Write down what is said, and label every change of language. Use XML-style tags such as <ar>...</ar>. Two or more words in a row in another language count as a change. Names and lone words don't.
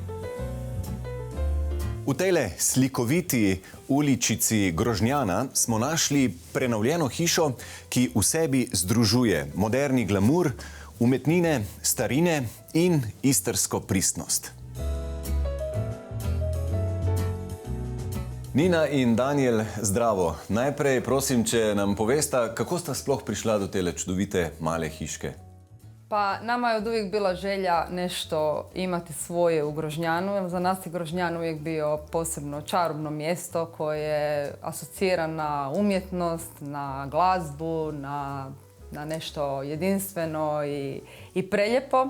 <sl>V tejle slikoviti uličici Grožnjana smo našli prenovljeno hišo, ki v sebi združuje moderni glamur, umetnine, starine in istrsko pristnost. Nina in Daniel, zdravo. Najprej prosim, če nam povesta, kako sta sploh prišla do tele čudovite male hiške?</sl> <hr>Pa nama je od uvijek bila želja nešto imati svoje u Grožnjanu. Za nas je Grožnjan uvijek bio posebno čarobno mjesto koje asocira na umjetnost, na glazbu, na nešto jedinstveno i preljepo.</hr>